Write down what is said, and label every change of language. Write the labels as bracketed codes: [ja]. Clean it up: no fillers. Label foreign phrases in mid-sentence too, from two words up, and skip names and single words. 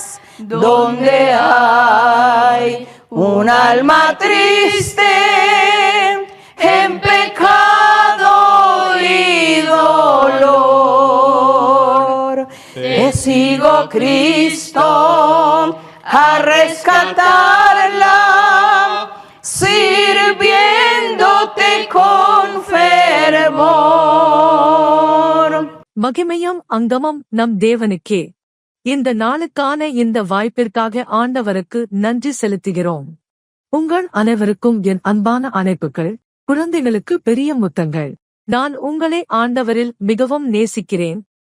[es] Donde hay un alma triste, en pecado y dolor, te sigo, Cristo, a rescatarla, sirviéndote con fervor. [ta] மகிமையும் அங்கமும் நம் தேவனுக்கே. இந்த நாளுக்கான இந்த வாய்ப்பிற்காக ஆண்டவருக்கு நன்றி செலுத்துகிறோம். உங்கள் அனைவருக்கும் என் அன்பான அழைப்புகள். குழந்தைகளுக்கு பெரிய முத்தங்கள். நான் உங்களை ஆண்டவரில் மிகவும் நேசிக்கிறேன்.